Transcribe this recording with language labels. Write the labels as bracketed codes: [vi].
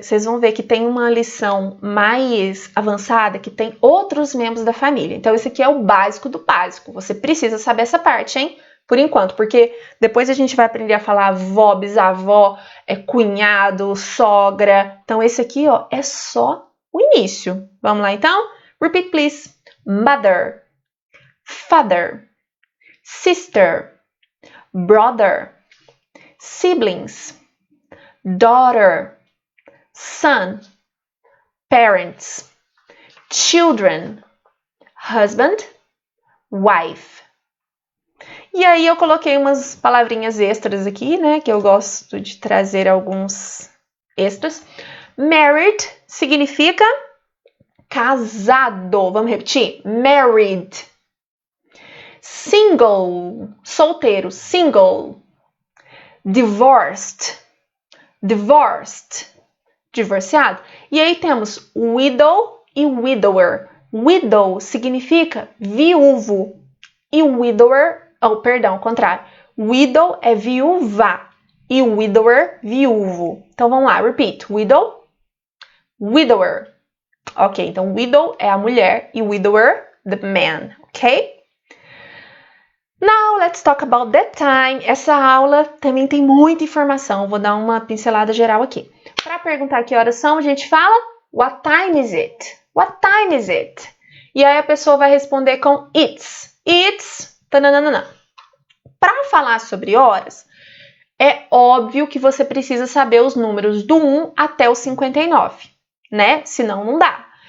[pt] Vocês vão ver que tem uma lição mais avançada que tem outros membros da família. Então, esse aqui é o básico do básico. Você precisa saber essa parte, hein? Por enquanto, porque depois a gente vai aprender a falar avó, bisavó, cunhado, sogra. Então, esse aqui, ó, é só o início. Vamos lá, então? [en] Repeat, please. Mother, father, sister, brother, siblings, daughter, son, parents, children, husband, wife. [pt] E aí eu coloquei umas palavrinhas extras aqui, né, que eu gosto de trazer alguns extras. Married significa casado. Vamos repetir? [en] Married. Single, solteiro, single. Divorced, divorced, divorciado. [pt] E aí temos widow e widower. Widow significa viúvo e widower, ao contrário. Widow é viúva e widower, viúvo. Então vamos lá, repeat. Widow, widower. Ok, então widow é a mulher e widower, [en] the man, [pt] ok? [en] Now, let's talk about that time. [pt] Essa aula também tem muita informação. Vou dar uma pincelada geral aqui. Para perguntar que horas são, a gente fala [en] what time is it? What time is it? [pt] E aí a pessoa vai responder com it's. It's. Tananana. Para falar sobre horas, é óbvio que você precisa saber os números do 1 até o 59, né? Senão não dá.